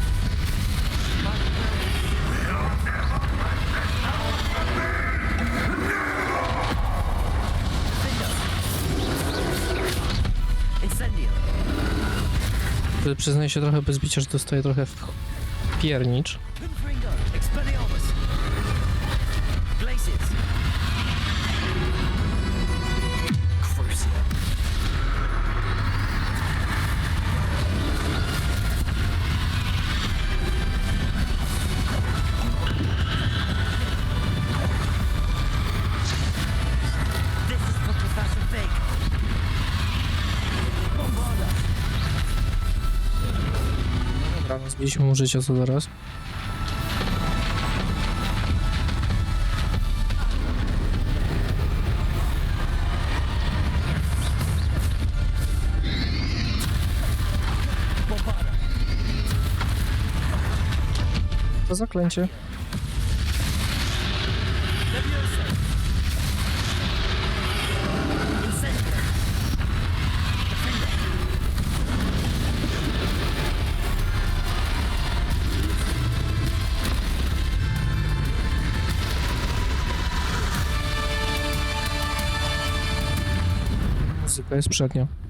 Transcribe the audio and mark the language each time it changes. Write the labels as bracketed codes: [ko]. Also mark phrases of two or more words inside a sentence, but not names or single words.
[la] Incendio. [pl] Przyznaję się trochę bez bicia, że dostaję trochę w piernicz. [la] Confringo. Expelliarmus. Glacis. Crucio. [en] This is for Professor Fig. [la] Bombarda. [pl] Dobra, no zbiliśmy mu życia, co teraz? [la] Bombarda. [pl] To zaklęcie. [la] Leviosa. Incendio. Defender. [pl] Muzyka jest przednia.